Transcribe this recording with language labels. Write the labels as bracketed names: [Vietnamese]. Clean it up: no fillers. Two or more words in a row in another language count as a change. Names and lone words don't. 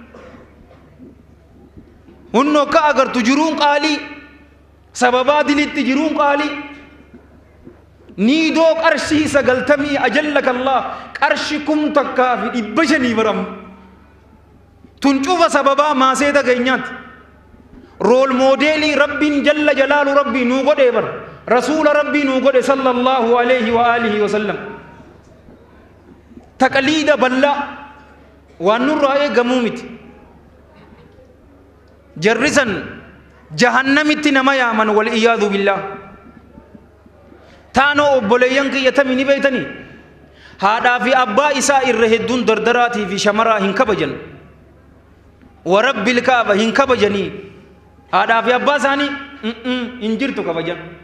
[Oromo] hunno ka agartu jiruun qaalii sababaa dilitti jiruun qaalii niidoo qarshii 90 [Arabic] أجلك الله [Oromo] qarshi kum takkaa fi 500 baram tun cufa sababaa maaseeta keenyaatti [English] rool moodeelii [Oromo] rabbiin [Arabic] جل جلاله [Oromo] rabbii nuu godhee bar rasuula rabbii nuu godhe [Arabic] صلى الله عليه وآله وسلم [Oromo] taqliida ballaa waan nurraa eegamuu miti jarrisan jahannamitti nama yaaman wal iyaadu billah taanoo obboleeyyan kiyyatami ni beeytanii haadhaa fi abbaa isaa irra hedduun dardaraatii fi shamaraa hin kabajan [Arabic] ورب الكعبة [Oromo] hin kabajanii haadhaa fi abbaa isaanii hin jirtu kabajan